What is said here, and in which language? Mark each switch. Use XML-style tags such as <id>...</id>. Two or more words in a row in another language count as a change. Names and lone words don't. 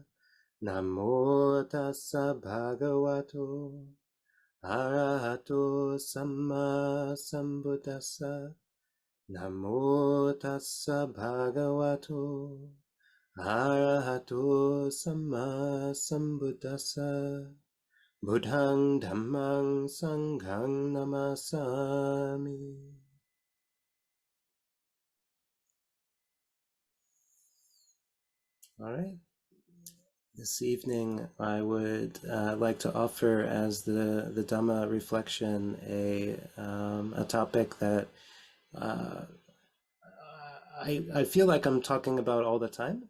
<pi>Namo tassa bhagavato arahato samma sambuddhassa. Namo tassa bhagavato arahato samma sambuddhassa. Buddhang Dhammang Sanghang Namasami.</pi> <en>All right. This evening, I would like to offer as the Dhamma reflection a topic that uh, I feel like I'm talking about all the time.</en>